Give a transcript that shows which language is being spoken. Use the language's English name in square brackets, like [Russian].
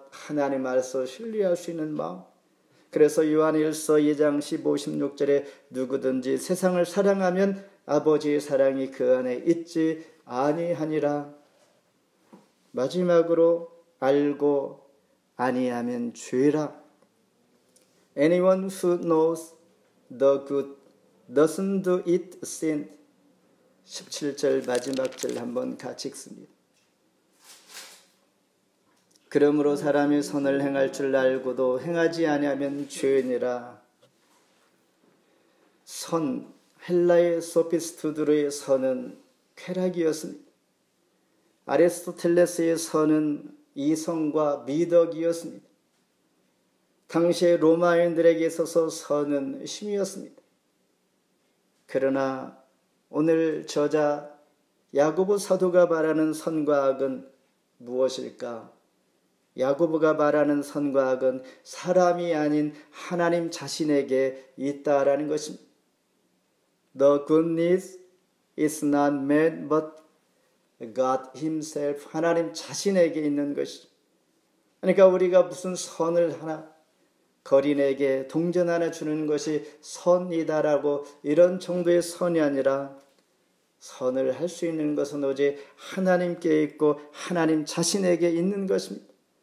[Korean] 하나님 안에서 신뢰할 수 있는 마음. 그래서 요한일서 2장 15, 16절에 누구든지 세상을 사랑하면 아버지의 사랑이 그 안에 있지 아니하니라. 마지막으로 알고 아니하면 죄라. [English] Anyone who knows the good doesn't do it sin. [Korean] 17절 마지막 절 한번 같이 읽습니다. 그러므로 사람이 선을 행할 줄 알고도 행하지 아니하면 죄니라. 선, 헬라의 소피스트들의 선은 쾌락이었습니다. 아리스토텔레스의 선은 이성과 미덕이었습니다. 당시의 로마인들에게 있어서 선은 힘이었습니다. 그러나 오늘 저자 야고보 사도가 말하는 선과 악은 무엇일까? 야고보가 말하는 선과 악은 사람이 아닌 하나님 자신에게 있다라는 것입니다. [English] The goodness is not man but God himself. [Korean] 하나님 자신에게 있는 것이죠. 그러니까 우리가 무슨 선을 하나 거린에게 동전 하나 주는 것이 선이다라고 이런 정도의 선이 아니라 선을 할 수 있는 것은 오직 하나님께 있고 하나님 자신에게 있는 것입니다.